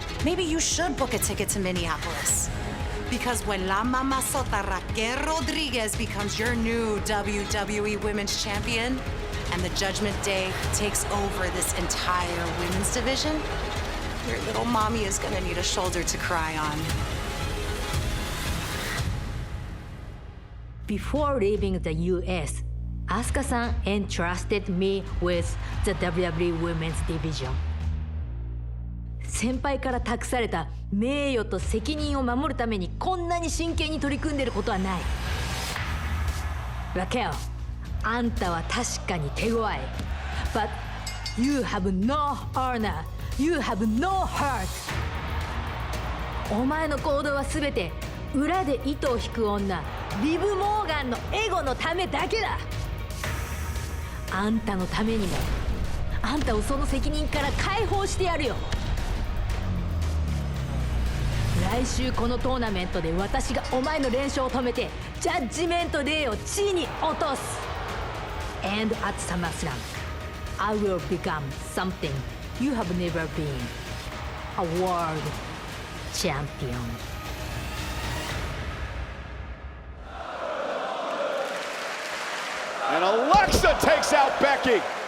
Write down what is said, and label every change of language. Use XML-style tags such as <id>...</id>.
<en>Maybe you should book a ticket to Minneapolis. Because when La Mamazota Raquel Rodriguez becomes your new WWE Women's Champion, and the Judgment Day takes over this entire women's division, your little mommy is gonna need a shoulder to cry on. Before leaving the US, Asuka-san entrusted me with the WWE Women's Division.</en> <ja>先輩から託された名誉と責任を守るためにこんなに真剣に取り組んでいることはない。ラケル、あんたは確かに手強い。</ja> <en>But you have no honor. You have no heart.</en> <ja>お前の行動はすべて裏で糸を引く女、リブ・モーガンのエゴのためだけだ。あんたのためにも、あんたをその責任から解放してやるよ。来週このトーナメントで私がお前の連勝を止めてジャッジメントデーを地に落とす。</ja> <en>And at SummerSlam, I will become something you have never been. A world</en> <ja>チャンピオン。</ja> <en>And Alexa takes out Becky.</en>